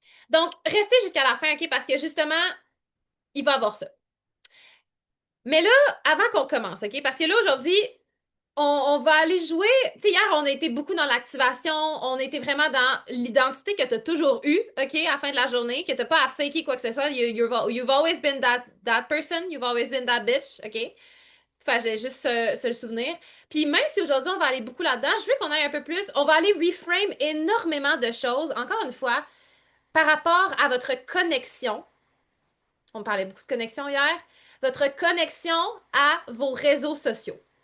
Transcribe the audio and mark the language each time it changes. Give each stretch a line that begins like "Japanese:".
French: Donc, restez jusqu'à la fin, OK? Parce que justement, il va y avoir ça. Mais là, avant qu'on commence, OK? Parce que là, aujourd'hui, on va aller jouer. Tu sais, hier, on a été beaucoup dans l'activation. On était vraiment dans l'identité que tu as toujours eue, OK, à la fin de la journée, que tu n'as pas à faker quoi que ce soit.
English: You've always been that person. You've always been that bitch, OK?
French: Enfin, j'ai juste se le souvenir. Puis même si aujourd'hui, on va aller beaucoup là-dedans, je veux qu'on aille un peu plus. On va aller reframe énormément de choses, encore une fois, par rapport à votre connexion. On parlait beaucoup de connexion hier. Votre connexion à vos réseaux sociaux.